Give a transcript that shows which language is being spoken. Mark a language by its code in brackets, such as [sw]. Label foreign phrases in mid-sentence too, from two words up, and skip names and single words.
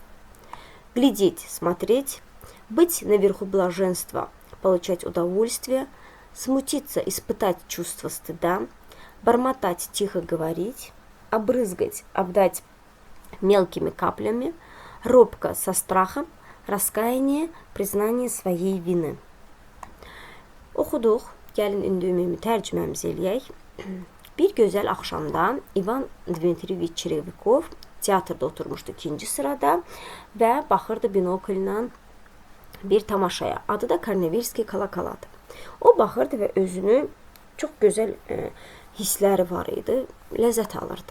[ru] Глядеть, смотреть, быть наверху блаженства, получать удовольствие, смутиться, испытать чувство стыда, бормотать, тихо говорить, обрызгать, обдать мелкими каплями, робко со страхом, раскаяние, признание своей vini. [az] Oxuduq, gəlin indi ümumi tərcüməmizi eləyək. Bir gözəl axşamda İvan Dmitrievich Червяков teatrda oturmuşdu ikinci sırada və baxırdı binokllə bir tamaşaya. Adı da Karnevirski Kalakaladır. O baxırdı və özünü çox gözəl hissləri var idi, ləzzət alırdı.